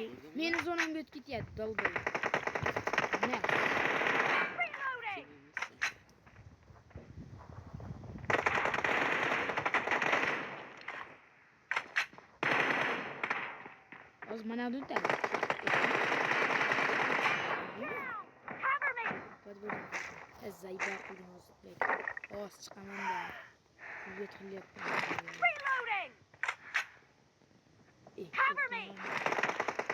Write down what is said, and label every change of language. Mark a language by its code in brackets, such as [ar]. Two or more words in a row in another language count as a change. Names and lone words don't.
[uz] Meni zonamga o'tib ketyapti, dolboy. Ne? [en] Reloading! [uz] Hozir mana bu o'tadi. [en] Down! Cover me! [uz] Zayiba qildim hozir. Oz chiqaman-da. Uyga tiryapman. [en] Reloading! Cover me!